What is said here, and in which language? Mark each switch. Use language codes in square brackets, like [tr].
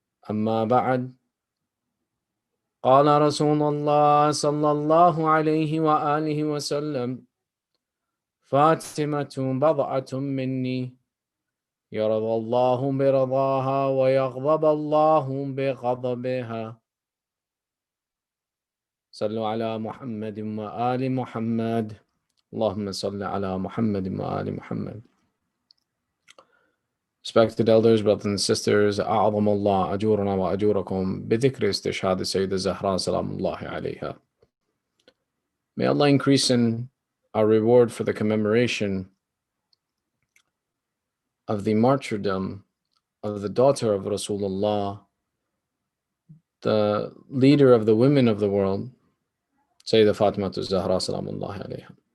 [ar] أما بعد، قال رسول الله صلى الله عليه وآله وسلم: فاطمة بضعة مني، يرضى الله برضاها ويغضب الله بغضبها. صلوا على محمد وآل محمد. اللهم صل على محمد وآل محمد. [en] Respected elders, brothers and sisters, [ar] أعظم الله أجورنا وأجوركم بذكر استشهاد السيدة الزهراء سلام الله عليها. [en] May Allah increase in our reward for the commemoration of the martyrdom of the daughter of Rasulullah, the leader of the women of the world, Sayyidah Fatima Zahra salamullahi alayha.